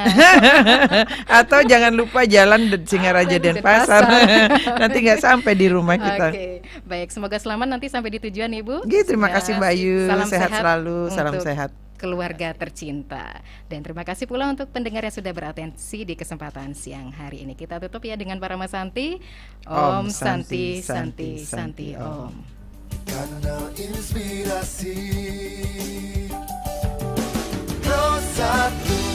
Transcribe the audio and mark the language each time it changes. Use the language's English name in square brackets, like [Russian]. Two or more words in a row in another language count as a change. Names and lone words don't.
[Indonesian] Atau jangan lupa jalan Singaraja Denpasar. Nanti nggak sampai di rumah kita. Oke, baik. Semoga selamat nanti sampai di tujuan, Ibu. Nggih, terima kasih Mbak Ayu. Salam Sehat selalu, salam untuk sehat. keluarga tercinta. Dan terima kasih pula untuk pendengar yang sudah beratensi di kesempatan siang hari ini. Kita tutup ya dengan para Santi. [Sanskrit] Om Santi, Santi, Santi, Om. [Indonesian] Kanal Inspirasi Pro 1